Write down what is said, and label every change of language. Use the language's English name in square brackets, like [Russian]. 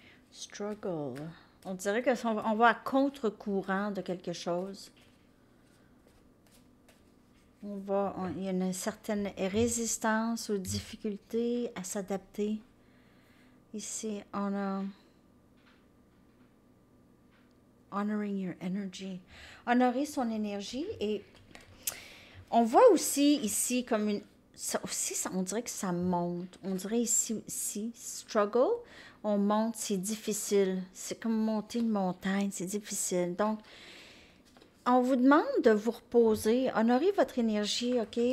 [French] Struggle. On dirait qu'on va à contre-courant de quelque chose. Il y a une certaine résistance aux difficultés à s'adapter. Ici, on a [English] honoring your energy. [French] Honorer son énergie et on voit aussi ici comme une... on dirait que ça monte. On dirait ici, struggle, on monte, c'est difficile. C'est comme monter une montagne, c'est difficile. Donc, on vous demande de vous reposer, honorer votre énergie, OK?